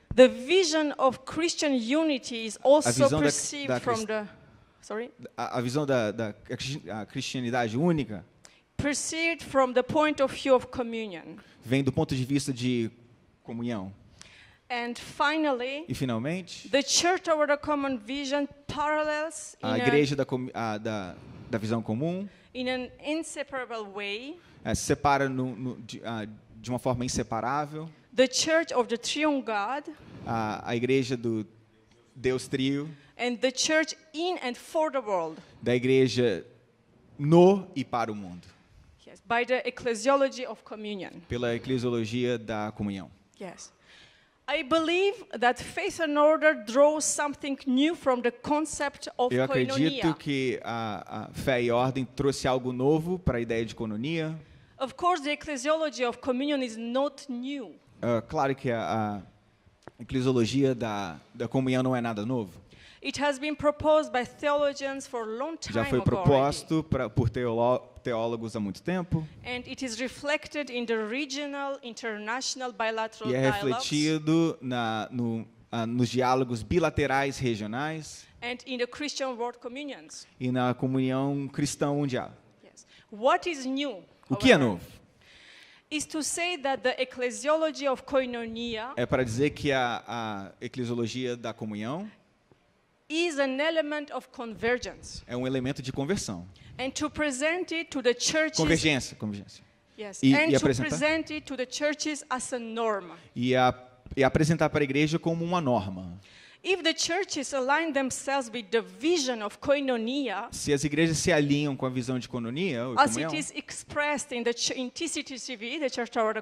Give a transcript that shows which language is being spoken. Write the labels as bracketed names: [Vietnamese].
[English] The vision of Christian unity is also [Portuguese] visão da [English] perceived from the [Portuguese] A visão da cristianidade única [English] perceived from the point of view of communion. [Portuguese] vem do ponto de vista de comunhão. [English] And finally, [Portuguese] E finalmente, [English] the church over the common vision parallels [Portuguese] a igreja da visão comum [English] in an inseparable way [Portuguese] se separa de uma forma inseparável. [English] the church of the triune God [Portuguese] A igreja do Deus Trio, [English] and the church in and for the world. [Portuguese] da igreja no e para o mundo, [English] Yes, by the ecclesiology of communion. [Portuguese] pela eclesiologia da comunhão. [English] Yes. I believe that faith and order draws something new from the concept of [Portuguese] Eu acredito [English] koinonia. [Portuguese] que a fé e ordem trouxe algo novo para a ideia de cononia. [English] Of course, the ecclesiology of communion is not new. [Portuguese] Claro que a eclesiologia da comunhão não é nada novo. [English] It has been proposed by theologians for a long time [Portuguese] Já foi [English] ago already. [Portuguese] proposto por teólogos há muito tempo [English] And it is reflected in the regional, international, bilateral [Portuguese] e é [English] dialogues [Portuguese] refletido nos diálogos bilaterais regionais [English] and in the Christian world communions. [Portuguese] e na comunhão cristã mundial. [English] Yes. What is new, [Portuguese] O que é [English] however, [Portuguese] novo? [English] is to say that the ecclesiology of koinonia [Portuguese] É para dizer que a eclesiologia da comunhão [English] is an element of convergence, [Portuguese] é um elemento de conversão. [English] and to present it to the churches, [Portuguese] Convergência. [English] yes, [Portuguese] E [English] and to [Portuguese] apresentar? [English] present it to the churches as a norm. [Portuguese] E apresentar para a igreja como uma norma. [English] If the churches align themselves with the vision of koinonia, [Portuguese] Se as igrejas se alinham com a visão de cononia, ou [English] as [Portuguese] comunhão, [English] it is expressed in TCTCV, the Church Over the